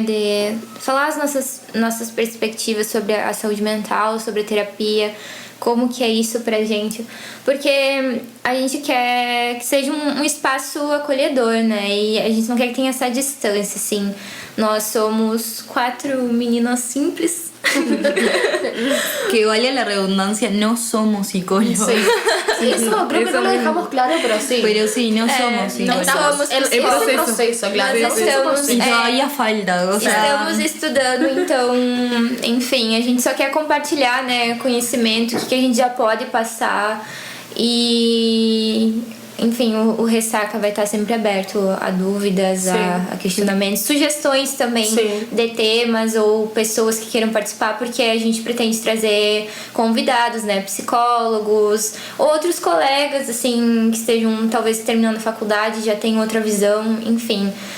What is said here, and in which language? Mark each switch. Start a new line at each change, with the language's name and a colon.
Portuguese: De falar as nossas perspectivas sobre a saúde mental, sobre a terapia, como que é isso pra gente. Porque a gente quer que seja um espaço acolhedor, né? E a gente não quer que tenha essa distância, assim. Nós somos 4 meninas simples.
Spanish: Que vale la redundancia, no somos psicólogos. Sí, eso creo que no lo dejamos claro, pero sí. Pero sí, no somos psicólogos. Estamos el proceso, claro. E todavía falta, o sea...
Portuguese: Estamos estudando, então, enfim, a gente só quer compartilhar, né, conhecimento, o que a gente já pode passar e... Enfim, o Ressaca vai estar sempre aberto a dúvidas, a questionamentos, sugestões também de temas ou pessoas que queiram participar, porque a gente pretende trazer convidados, né, psicólogos, outros colegas, assim, que estejam talvez terminando a faculdade, já tenham outra visão, enfim.